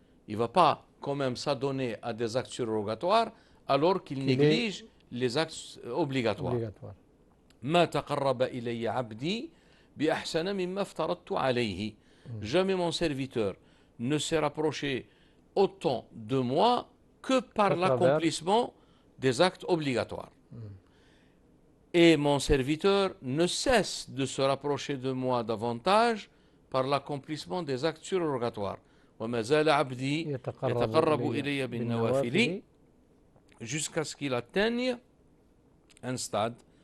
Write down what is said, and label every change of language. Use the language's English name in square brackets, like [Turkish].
[French] Il ne va pas quand même s'adonner à des actes surrogatoires alors qu'il néglige les actes obligatoires. [Arabic] ما تقرب إلي عبدي بأحسن مما افترضت عليه. [French] Jamais mon serviteur ne s'est rapproché autant de moi que par l'accomplissement des actes obligatoires. Et mon serviteur ne cesse de se rapprocher de moi davantage par l'accomplissement des actes surrogatoires. [Arabic] وَمَا زَالَ عَبْدِي يَتَقَرَّبُ إِلَيَّ بِالنَّوَافِلِ [French] jusqu'à ce qu'il atteigne un stade.